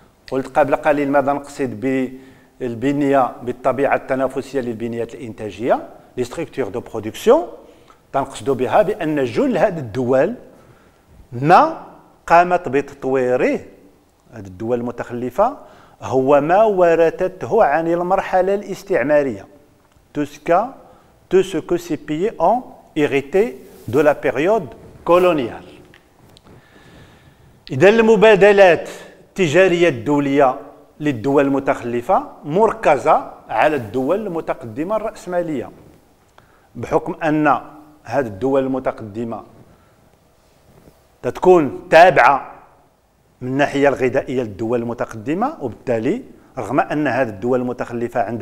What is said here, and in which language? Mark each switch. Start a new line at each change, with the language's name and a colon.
Arabic: قلت قبل قليل ماذا نقصد بالبنية بالطبيعة التنافسية للبنيات الإنتاجية،
French: لي ستركتور دو برودكسيون.
Arabic: تنقصد بها بأن جل هذه الدول ما قامت بتطويره، هذه الدول المتخلفة، هو ما ورثته عن المرحلة الاستعمارية.
French: tout ce que ces pays ont hérité de la période coloniale.
Arabic: إذا المبادلات التجارية الدولية للدول المتخلفة مركزة على الدول المتقدمة الرأسمالية، بحكم أن هذه الدول المتقدمة تكون تابعة من الناحية الغذائية للدول المتقدمة، وبالتالي رغم أن هذه الدول المتخلفة